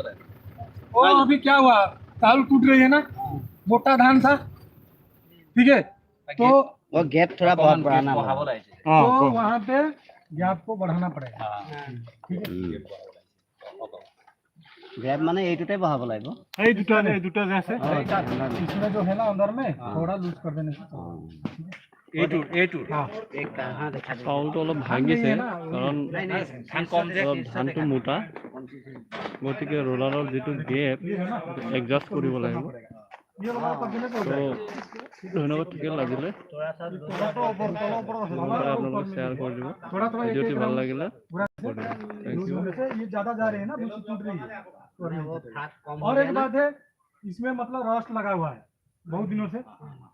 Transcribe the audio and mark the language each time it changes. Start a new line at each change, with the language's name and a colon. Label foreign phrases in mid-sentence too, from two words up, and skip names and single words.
Hindi: ओ अभी क्या हुआ, चावल टूट रही है ना, मोटा धान था, ठीक है, तो वो गैप थोड़ा बहुत बढ़ाना है। तो वहाँ पे गैप को बढ़ाना पड़ेगा। गैप माने
Assamese: এইটোতে বহাব লাগিব।
Hindi: ये दुटा जैसे इसमें जो है ना अंदर में थोड़ा लूज कर देने से हाँ एक हाँ देखा दे।
Assamese: চাউলটো অলপ ভাঙিছে কাৰণ ধানটো মোটা, গতিকে ৰোলাৰৰ যিটো গেপ এডজাষ্ট কৰিব লাগিব।
Hindi: ये वाला कर देने को
Assamese: তো ধন্যবাদ, ঠিকে লাগিলে
Hindi: थोड़ा तो ऊपर
Assamese: আপোনালোকে শ্বেয়াৰ কৰি দিব।
Hindi: थोड़ा
Assamese: ভিডিঅ'টি ভাল লাগিলে
English: Thank you.
Hindi: ये ज्यादा जा रहे हैं ना, भूसी टूट रही है। वो फाट कम और एक बात है, इसमें मतलब रस्ट लगा हुआ है बहुत दिनों से।